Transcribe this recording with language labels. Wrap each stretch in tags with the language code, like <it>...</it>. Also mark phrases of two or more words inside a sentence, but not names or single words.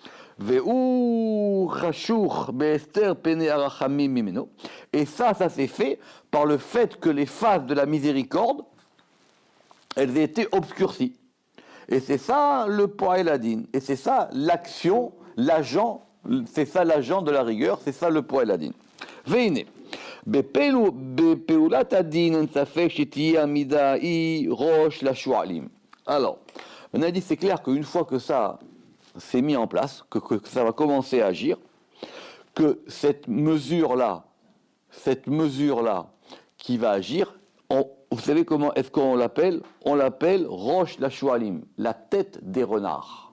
<fr>Et ça s'est fait par le fait que les faces de la miséricorde, elles aient été obscurcies. Et c'est ça le</fr> <he>פועל הדין.</he> <fr>Et c'est ça l'action, l'agent, c'est ça l'agent de la rigueur, c'est ça le</fr> <he>פועל הדין. Veine. בפעולת הדין אין ספק שתהיה עמידה היא ראש לשועלים.</he> <fr>Alors, on a dit c'est clair qu'une fois que ça, s'est mis en place, que ça va commencer à agir, que cette mesure-là qui va agir, vous savez comment est-ce qu'on l'appelle? On l'appelle</fr> <he>ראש לשועלים,</he> <fr>la tête des renards.</fr>